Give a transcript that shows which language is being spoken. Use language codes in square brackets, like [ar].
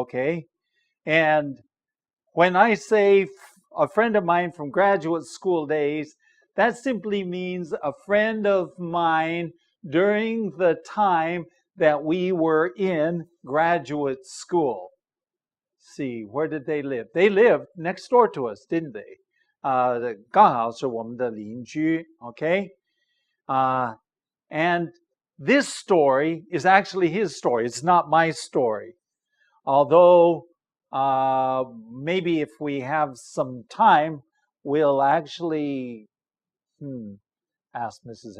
[en] Okay, and when I say a friend of mine from graduate school days, that simply means a friend of mine during the time that we were in graduate school. See, where did they live? They lived next door to us, didn't they? [zh] 刚好是我们的邻居, okay? [en] And this story is actually his story. It's not my story. Although maybe if we have some time, we'll actually ask Mrs.